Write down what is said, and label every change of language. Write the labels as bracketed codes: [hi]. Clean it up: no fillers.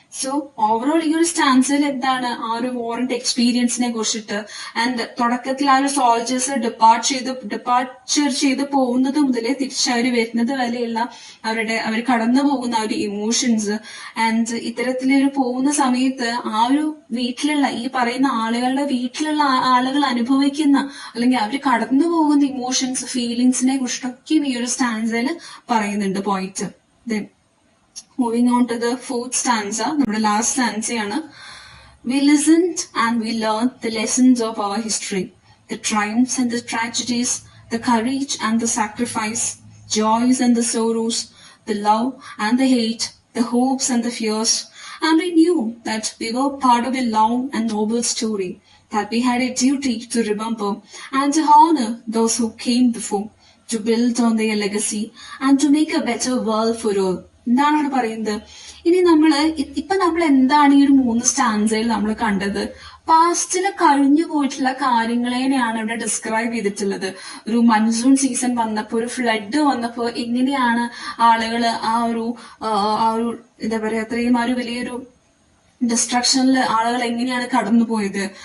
[ml] So overall ഈ ഒരു സ്റ്റാൻസിൽ എന്താണ് ആ ഒരു വാറിന്റെ എക്സ്പീരിയൻസിനെ കുറിച്ചിട്ട്, ആൻഡ് തുടക്കത്തിൽ ആ ഒരു സോൾജേഴ്സ് ഡിപ്പാർച്ചർ ചെയ്ത് പോകുന്നത് മുതലേ തിരിച്ചവര് വരുന്നത് വരെയുള്ള അവർ കടന്നു പോകുന്ന ആ ഒരു ഇമോഷൻസ്, ആൻഡ് ഇത്തരത്തിലൊരു പോകുന്ന സമയത്ത് ആ ഒരു വീട്ടിലുള്ള ഈ പറയുന്ന ആളുകളുടെ വീട്ടിലുള്ള ആളുകൾ അനുഭവിക്കുന്ന അല്ലെങ്കിൽ അവർ കടന്നു പോകുന്ന ഇമോഷൻസ്, ഫീലിങ്സിനെ കുറിച്ചൊക്കെ ഈ ഒരു സ്റ്റാൻസയിൽ പറയുന്നുണ്ട് point. [en] Then moving on to the fourth stanza, [ml] നമ്മുടെ last stanzയാണ്. [en] We listened and we learned the lessons of our history, the triumphs and the tragedies, the courage and the sacrifice, joys and the sorrows, the love and the hate, the hopes and the fears, and we knew that we were part of a long and noble story, that we had a duty to remember and to honor those who came before, to build on their legacy and to make a better world for all. [ml] എന്താണ് അവിടെ പറയുന്നത്? ഇനി നമ്മൾ എന്താണ് ഈ ഒരു 3 സ്റ്റാൻസയിൽ നമ്മൾ കണ്ടത്? പാസ്റ്റില് കഴിഞ്ഞു പോയിട്ടുള്ള കാര്യങ്ങളെയാണ് ഇവിടെ ഡിസ്ക്രൈബ് ചെയ്തിട്ടുള്ളത്. ഒരു മൺസൂൺ സീസൺ വന്നപ്പോ, ഒരു ഫ്ലഡ് വന്നപ്പോ എങ്ങനെയാണ് ആളുകള് ആ ഒരു എന്താ പറയാ, അത്രയും ആ ഒരു വലിയൊരു ഡിസ്ട്രക്ഷനിൽ ആളുകൾ എങ്ങനെയാണ് കടന്നുപോയത്.